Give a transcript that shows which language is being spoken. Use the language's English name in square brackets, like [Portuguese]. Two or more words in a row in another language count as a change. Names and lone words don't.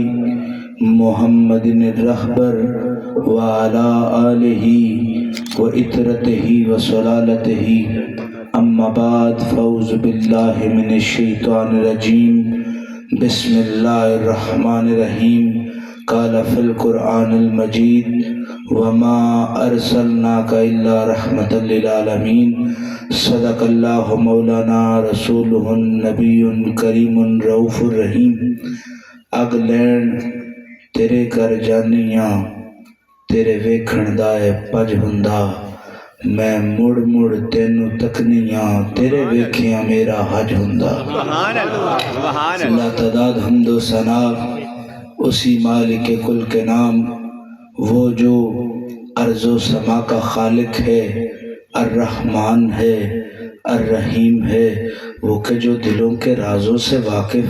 [Arabic] محمد الرہبر وعلى آلہ وإطرتہ وسلالتہ اما بعد فاعوذ باللہ من الشیطان الرجیم بسم اللہ الرحمن الرحیم قال فی القرآن المجید وما ارسلناک الا رحمتا للعالمین صدق اللہ مولانا رسولہ النبی کریم رؤوف الرحیم [Punjabi] اگ لین تیرے گھر جانیاں تیرے ویکھن دا اے پج ہوندا میں مڑ مڑ تینوں تکنیاں تیرے ویکھیاں میرا حج ہوندا [Urdu] لا تعداد حمد و ثنا اسی مالک کل کے نام وہ جو ارض و سما کا خالق ہے الرحمن ہے الرحیم ہے وہ کہ جو دلوں کے رازوں سے واقف